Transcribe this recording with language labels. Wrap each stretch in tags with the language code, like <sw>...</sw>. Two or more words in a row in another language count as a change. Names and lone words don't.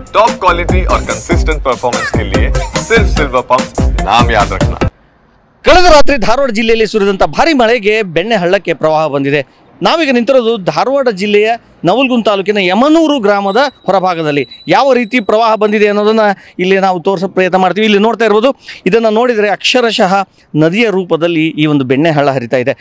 <en>top quality</en> <hi>और</hi> <en>consistent performance</en> <hi>के लिए सिर्फ सिल्वर पंप नाम याद रखना।</hi> <kn>ಕಳೆದ ರಾತ್ರಿ ಧಾರವಾಡ ಜಿಲ್ಲೆಯಲ್ಲಿ ಸುರಿದಂಥ ಭಾರಿ ಮಳೆಗೆ ಬೆಣ್ಣೆ ಹಳ್ಳಕ್ಕೆ ಪ್ರವಾಹ ಬಂದಿದೆ. ನಾವೀಗ ನಿಂತಿರೋದು ಧಾರವಾಡ ಜಿಲ್ಲೆಯ ನವಲಗುಂದ ತಾಲೂಕಿನ ಯಮನೂರು ಗ್ರಾಮದ ಹೊರಭಾಗದಲ್ಲಿ. ಯಾವ ರೀತಿ ಪ್ರವಾಹ ಬಂದಿದೆ ಅನ್ನೋದನ್ನು ಇಲ್ಲಿ ನಾವು ತೋರಿಸೋ ಪ್ರಯತ್ನ ಮಾಡ್ತೀವಿ. ಇಲ್ಲಿ ನೋಡ್ತಾ ಇರ್ಬೋದು, ಇದನ್ನು ನೋಡಿದರೆ ಅಕ್ಷರಶಃ ನದಿಯ ರೂಪದಲ್ಲಿ ಈ ಒಂದು ಬೆಣ್ಣೆ ಹಳ್ಳ ಹರಿತಾ ಇದೆ.</kn>